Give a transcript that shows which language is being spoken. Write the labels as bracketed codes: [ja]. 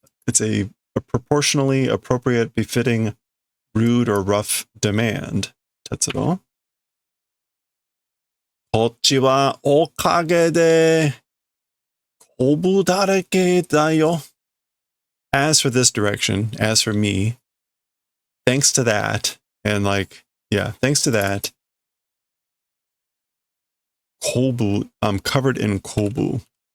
[en] It's a proportionally appropriate, befitting, rude, or rough demand, tetsuro. [ja] こっちはおかげでコブだらけだよ. [en] As for this direction, as for me, thanks to that, and like, yeah, thanks to that, kobu, I'm covered in kobu.